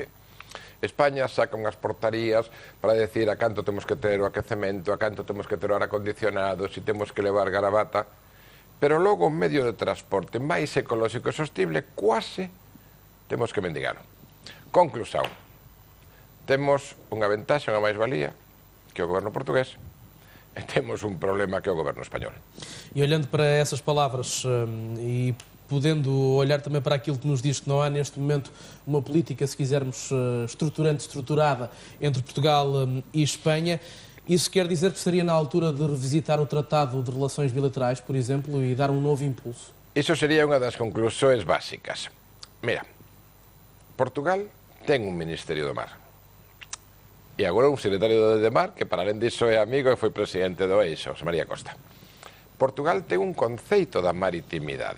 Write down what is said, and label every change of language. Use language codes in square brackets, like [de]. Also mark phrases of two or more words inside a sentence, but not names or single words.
[gl] España saca unhas portarías para decir a canto temos que ter o aquecemento, a canto temos que ter o ar acondicionado, si temos que levar garabata, pero logo un medio de transporte máis ecolóxico e sostible, quase temos que mendigalo. Conclusión, temos unha ventaxa, unha máis-valía, que o goberno portugués, e temos un problema que é o goberno español. [pt] E olhando para essas palavras e podendo olhar também para aquilo que nos diz que não há neste momento uma política, se quisermos, estruturada entre Portugal e Espanha, isso quer dizer que seria na altura de revisitar o Tratado de Relações Bilaterais, por exemplo, e dar um novo impulso? [gl] Iso sería unha das conclusións básicas. Mira, Portugal ten un Ministerio do Mar. E agora un secretario de Mar, que para além diso é amigo e foi presidente do EIXO, José María Costa. Portugal ten un conceito da maritimidade.